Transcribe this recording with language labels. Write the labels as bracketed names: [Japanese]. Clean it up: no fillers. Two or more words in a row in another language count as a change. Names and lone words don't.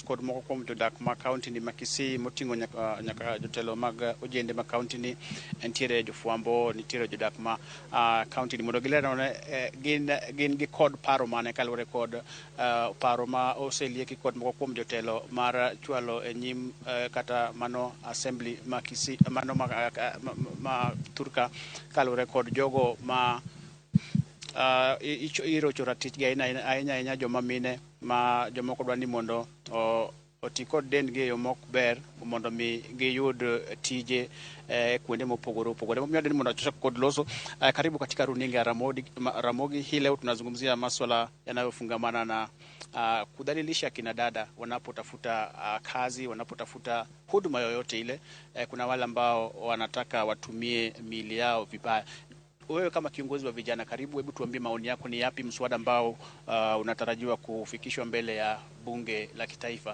[Luo (Kenya and Tanzania)] kod moko kuom jodak ma county ni ma Kisii motingo nyaka jotelo mag ojende ma county ni entiere jofwambo nitiere jodak ma county ni mondo gilerone gin gi kod paro mane kalore kod paro ma oselieki kod moko kuom jotelo mar chwalo e nyim kata mano assembly ma Kisii mano ma Turka kalore kod jogo ma irochora tich gi ahinya joma mine ma jomoko dwa ni mondo oti kod dendgi e yo mok ber mondo mi giyud tije kuonde mopogore opogore. Momiyo ni mondo tuchak kod loso [Swahili] karibu katika runinga [Luo (Kenya and Tanzania)] Ramogi. [Swahili] Hii leo tunazungumzia masuala yanayofungamana na kudhalilisha kina dada wanapotafuta kazi, wanapotafuta huduma yoyote ile. Kuna wale ambao wanataka watumie miili yao vibaya. Wewe kama kiongozi wa vijana, karibu, hebu tuambie maoni yako, ni yapi mswada ambao unatarajiwa kufikishwa mbele ya bunge la kitaifa?